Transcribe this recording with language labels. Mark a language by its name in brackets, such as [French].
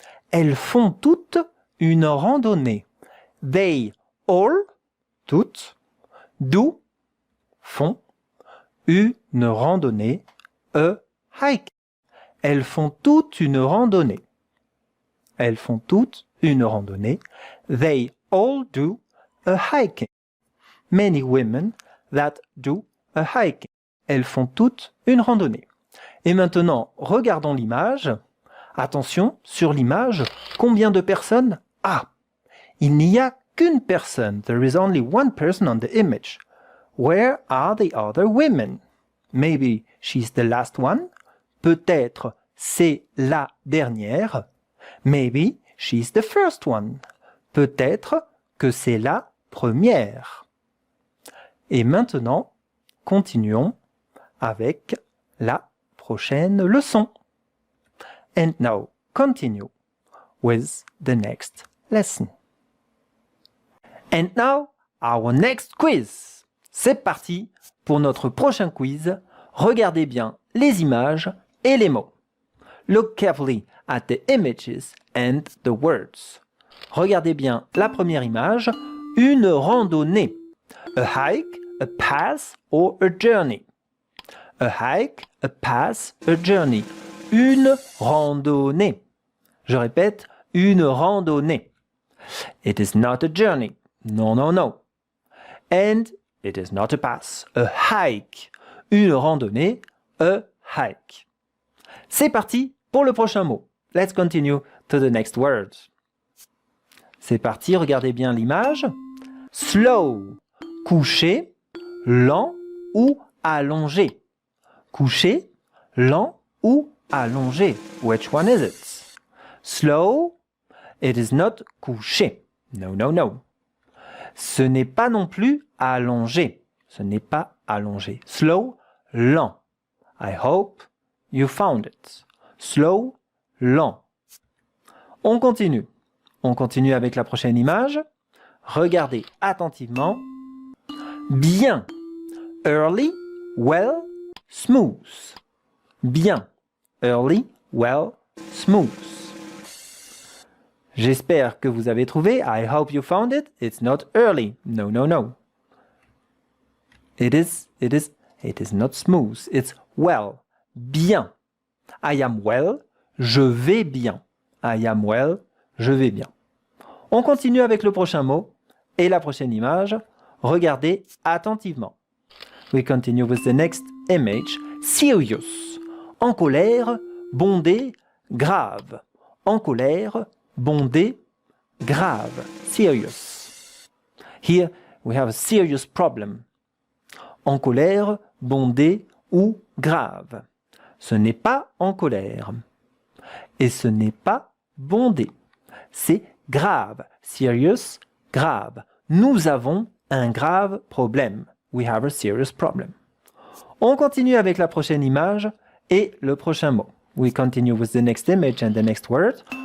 [French] Elles font toutes une randonnée. [English] They all, [French] toutes, [English] do, [French] font, une randonnée, [English] a hike. [French] Elles font toutes une randonnée. Elles font toutes une randonnée. [English] They all do a hiking. Many women that do a hiking. [French] Elles font toutes une randonnée. Et maintenant, regardons l'image. Attention, sur l'image, combien de personnes? Ah, il n'y a qu'une personne. [English] There is only one person on the image. Where are the other women? Maybe she's the last one. [French] Peut-être c'est la dernière. [English] Maybe she's the first one. [French] Peut-être que c'est la première. Et maintenant, continuons avec la prochaine leçon. [English] And now, continue with the next lesson. And now, our next quiz. [French] C'est parti pour notre prochain quiz. Regardez bien les images et les mots. [English] Look carefully at the images and the words. [French] Regardez bien la première image, une randonnée. [English] A hike, a path or a journey. A hike, a path, a journey. [French] Une randonnée. Je répète, une randonnée. [English] It is not a journey. No, no, no. And it is not a path. A hike. [French] Une randonnée, [English] a hike. [French] C'est parti pour le prochain mot. [English] Let's continue to the next words. [French] C'est parti, regardez bien l'image. [English] Slow. [French] Couché, lent ou allongé. Couché, lent ou allongé. [English] Which one is it? Slow, it is not couché. No, no, no. [French] Ce n'est pas non plus allongé. Ce n'est pas allongé. [English] Slow, [French] lent. [English] I hope you found it. Slow, [French] lent. On continue. On continue avec la prochaine image. Regardez attentivement. Bien. [English] Early, well, smooth. Bien. Early, well, smooth. [French] J'espère que vous avez trouvé. [English] I hope you found it. It's not early. No, no, no. It is not smooth. It's well. Bien. I am well, [French] je vais bien. [English] I am well, je vais bien. [French] On continue avec le prochain mot et la prochaine image. Regardez attentivement. [English] We continue with the next image. Serious. [French] En colère, bondé, grave. En colère, bondé, grave. [English] Serious. Here we have a serious problem. [French] En colère, bondé ou grave. Ce n'est pas en colère. Et ce n'est pas bondé. C'est grave. [English] Serious, [French] grave. Nous avons un grave problème. [English] We have a serious problem. [French] On continue avec la prochaine image et le prochain mot. [English] We continue with the next image and the next word.